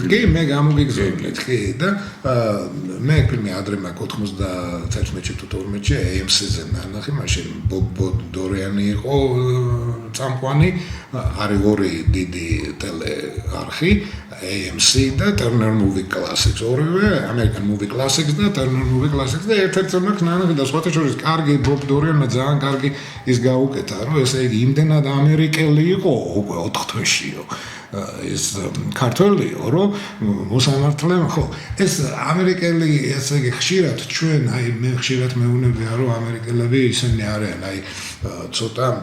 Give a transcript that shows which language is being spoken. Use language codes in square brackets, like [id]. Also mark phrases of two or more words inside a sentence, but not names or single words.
[ka] კი მე გამომიგზავნეთ კი და მე ფილმი ადრე მაქვს 91-ში თუ 12-ში AMC-ზე ნახე მაშინ ბობ დორიანი იყო წამყვანი არის ორი დიდი ტელეარხი AMC და Turner Movie Classics ორივე American Movie Classics და Turner Movie Classics და ერთ-ერთი მაგნანი და სხვათა შორის კარგი ბობ დორიანმა ძალიან კარგი ის გაუკეთა რომ ესე იგი იმდენად ამერიკელი იყო უკვე 4 თვეშიო ეს ქართველიო რომ მოსამართლე ხო ეს ამერიკელი ესე იგი ხშირად ჩვენ აი მე ხშირად მეუბნებია რომ ამერიკელები ისინი არიან აი ცოტა